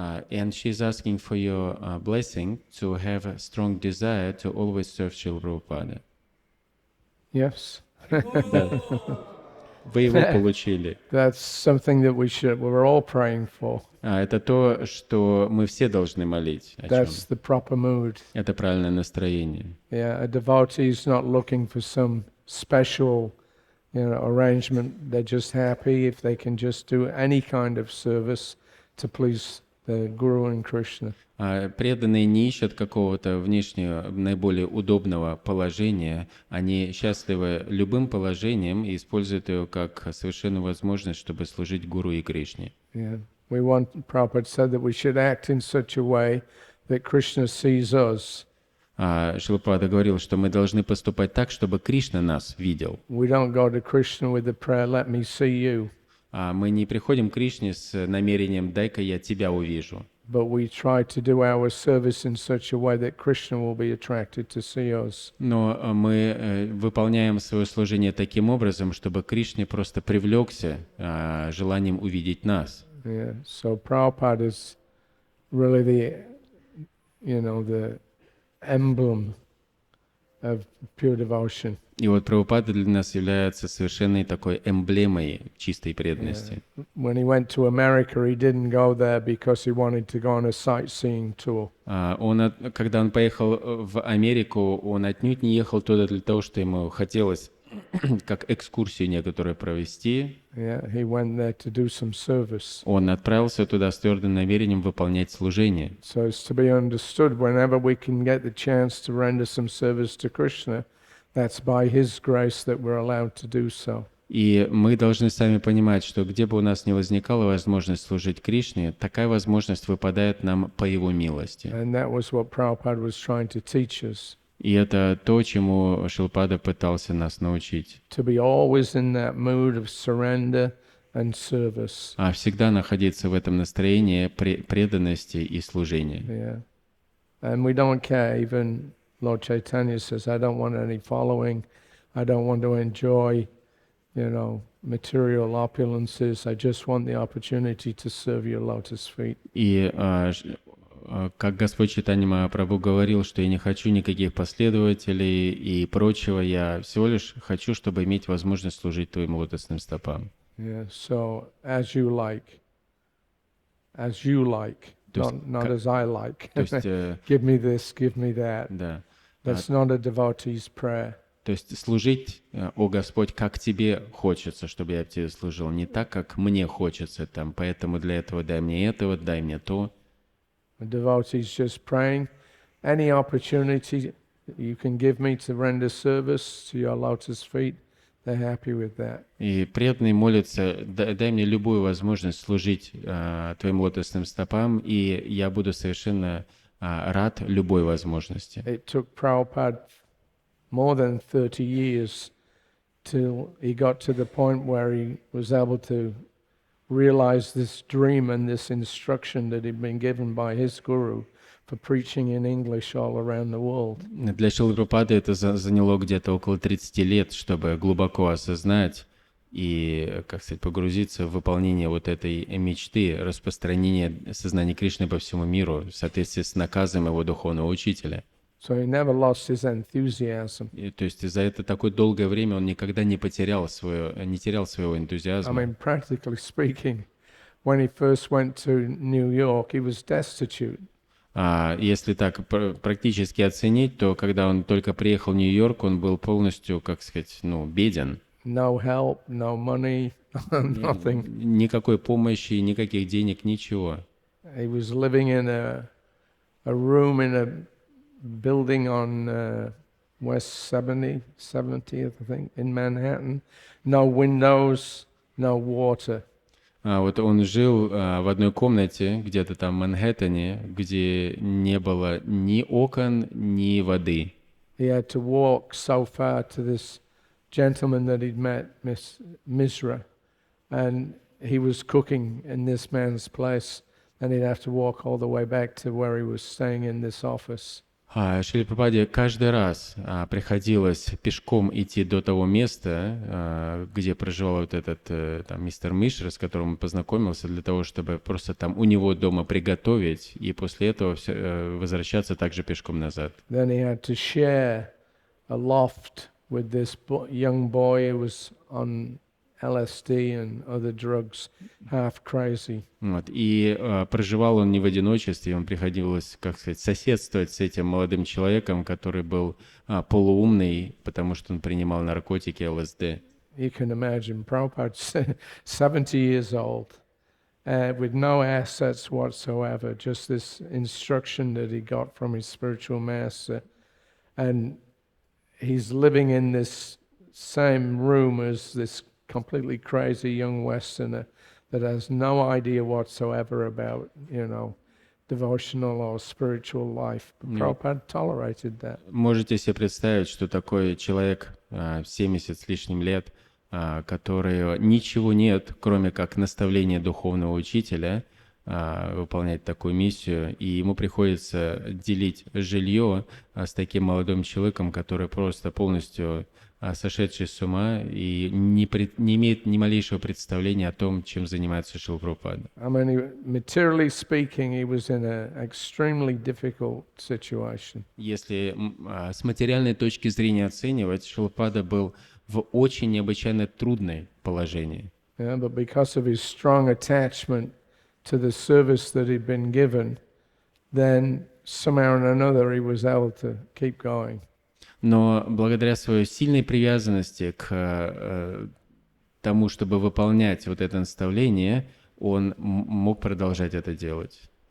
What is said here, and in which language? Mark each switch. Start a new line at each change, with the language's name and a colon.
English: And she's asking for your blessing to have a strong desire to always serve Srila Prabhupada. Yes,
Russian: Да. Вы его получили.
English: that's something that we're all praying for.
Russian: Это то, что мы все должны молить о чем.
English: That's the proper mood.
Russian: Это правильное настроение.
English: Yeah, a devotee is not looking for some special, arrangement. They're just happy if they can just do any kind of service to please the Guru and Krishna.
Russian: Преданные не ищут какого-то внешнего, наиболее удобного положения. Они счастливы любым положением и используют его как совершенную возможность, чтобы служить Гуру и Кришне.
English: Yeah, Prabhupada said that we should act in such a way that Krishna sees us.
Russian: Шрила Прабхупада говорил, что мы должны поступать так, чтобы Кришна нас видел.
English: We don't go to Krishna with the prayer, "Let me see you,"
Russian: Мы не приходим к Кришне с намерением «дай-ка я тебя увижу».
English: but we try to do our service in such a way that Krishna will be attracted to see us.
Russian: Но мы выполняем свое служение таким образом, чтобы Кришне просто привлекся желанием увидеть нас.
English: Yeah, so Prabhupada is really the emblem of pure devotion.
Russian: И вот Прабхупада для нас является совершенной такой эмблемой чистой преданности.
English: When he went to America, he didn't go there because he wanted to go on a sightseeing tour.
Russian: Когда он поехал в Америку, он отнюдь не ехал туда для того, что ему хотелось как экскурсию некоторую провести.
English: Yeah, he went there to do some service.
Russian: Он отправился туда с твердым намерением выполнять служение.
English: So it's to be understood, whenever we can get the chance to render some service to Krishna, that's by his grace that we're allowed to do so.
Russian: И мы должны сами понимать, что где бы у нас ни возникала возможность служить Кришне, такая возможность выпадает нам по Его милости.
English: And that was what Prabhupada was trying to teach us.
Russian: И это то, чему Шрила пытался нас научить.
English: To be always in that mood of surrender and service.
Russian: Всегда находиться в этом настроении преданности и служения.
English: Yeah. And we don't care, even Lord Chaitanya says, I don't want any following, I don't want to enjoy, material opulences, I just want the opportunity to serve your lotus feet.
Russian: И как Господь Чайтанья Махапрабху говорил, что я не хочу никаких последователей и прочего, я всего лишь хочу, чтобы иметь возможность служить Твоим лотосным стопам.
English: Yeah, so as you like, not as I like.
Russian: То есть,
English: Give me this, give me that.
Russian: да.
English: That's not a devotee's prayer.
Russian: То есть служить, о Господь, как Тебе хочется, чтобы я Тебе служил, не так, как мне хочется, поэтому для этого дай мне этого, дай мне то.
English: A devotee's just praying, any opportunity you can give me to render service to your lotus feet, they're happy with that.
Russian: И преданный молится, дай мне любую возможность служить Твоим лотосным стопам, и я буду совершенно рад любой возможности.
English: It took Prabhupada more than 30 years till he got to the point where he was able to realize this dream and this instruction that he'd been given by his guru for preaching in English all around the world.
Russian: Для Шрилы Прабхупады это заняло где-то около 30 лет, чтобы глубоко осознать и, погрузиться в выполнение вот этой мечты, распространения сознания Кришны по всему миру в соответствии с наказом его духовного учителя.
English: So he never lost his enthusiasm.
Russian: То есть за это такое долгое время он никогда не терял своего
English: I
Russian: энтузиазма.
English: mean, practically speaking, when he first went to New York, he was destitute.
Russian: Если так практически оценить, то когда он только приехал в Нью-Йорк, он был полностью, беден.
English: No help, no money, nothing.
Russian: Никакой помощи, никаких денег, ничего.
English: He was living in a room in a building on West 70th, I think, in Manhattan. No windows, no water.
Russian: Вот он жил в одной комнате, где-то там в Манхэттене, где не было ни окон, ни воды.
English: he had to walk so far to this gentleman that he'd met, Miss Misra, and he was cooking in this man's place, and he'd have to walk all the way back to where he was staying in this office.
Russian: Шриле Прабхупаде каждый раз приходилось пешком идти до того места, где проживал вот этот там, мистер Мишра, с которым он познакомился, для того, чтобы просто там у него дома приготовить, и после этого возвращаться также пешком назад.
English: Then he had to share a loft with this young boy who was on LSD and other drugs, half crazy.
Russian: Вот. И проживал он не в одиночестве, ему приходилось, как сказать, соседствовать с этим молодым человеком, который был полуумный, потому что он принимал наркотики, ЛСД.
English: You can imagine, Prabhupada's 70 years old, with no assets whatsoever, just this instruction that he got from his spiritual master. And he's living in this same room as this completely crazy young Westerner that has no idea whatsoever about, devotional or spiritual life. But Prabhupada tolerated that.
Russian: Можете себе представить, что такой человек 70 с лишним лет, который ничего нет, кроме как наставления духовного учителя, выполнять такую миссию, и ему приходится делить жилье с таким молодым человеком, который просто полностью сошедший с ума и не имеет ни малейшего представления о том, чем занимается Шрила Прабхупада.
English: I mean, materially speaking, he was in an extremely difficult situation.
Russian: Если с материальной точки зрения оценивать, Шрила Прабхупада был в очень необычайно трудном положении.
English: Yeah, but because of his strong attachment to the service that he'd been given, then somehow or another he was able to keep going.
Russian: Но благодаря своей сильной привязанности к тому, чтобы выполнять вот это наставление, он мог продолжать это делать.